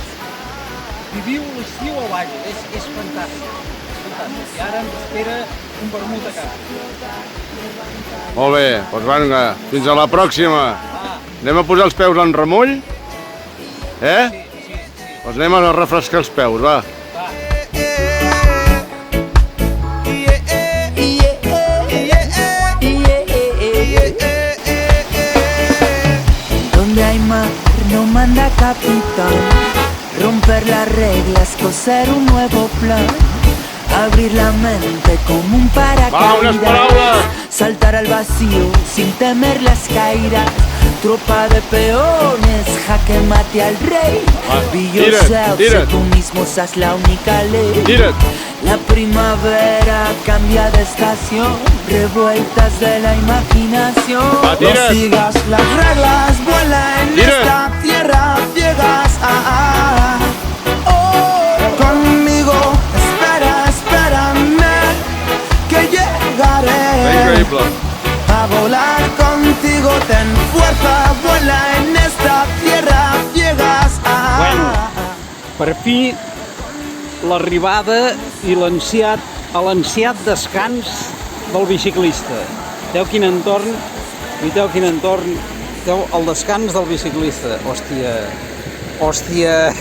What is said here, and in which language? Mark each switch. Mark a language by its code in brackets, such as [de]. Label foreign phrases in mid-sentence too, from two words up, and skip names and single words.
[ca] Viviu l'estiu al Bages, és fantàstic. I ara ens espera un vermut a casa. Molt bé, doncs vinga, fins a la pròxima. Anem a posar els peus en remull? Doncs anem a refrescar els peus, va. [es] Donde hay mar no manda capitán. Romper las reglas, coser un nuevo plan. Abrir la mente como un paracaídas. Saltar al vacío sin temer las caídas. Tropa de peones, jaque mate al rey. [en] Be yourself, [es] sé tú mismo, seas la única ley. La primavera cambia de estación, revueltas de la imaginación. No sigas las reglas, vuela en esta tierra ciegas. Conmigo, espérame, que llegaré. [ca] Increïble. [es] A volar contigo, ten fuerza, vuela en esta tierra ciegas. [ca] Bueno, per fi l'arribada i l'ansiat descans del biciclista. Veieu quin entorn, veieu el descans del biciclista. Hòstia.